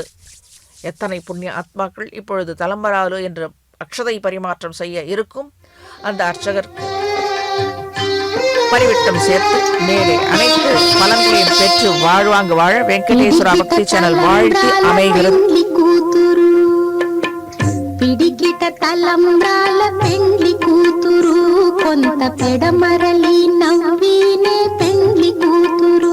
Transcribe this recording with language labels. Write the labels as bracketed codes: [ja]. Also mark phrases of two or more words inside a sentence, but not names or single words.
[ta] எத்தனை புண்ணிய ஆத்மாக்கள் இப்பொழுது தலம்பராலு என்ற அக்ஷதை பரிமாற்றம் செய்ய இருக்கும் அந்த அர்ச்சகர் பரிவிட்டம் சேர்த்து மேலே அனைத்து பலன்களையும் பெற்று வாழ்வாங்கு வாழ வெங்கடேஸ்வரா பக்தி சேனல் வாழ்த்து அமைகிறது. [te] పిడికిట తలంబ్రాల పెండ్లి కూతురు కొంత పెడమరలి నవ్వినే పెండ్లి కూతురు.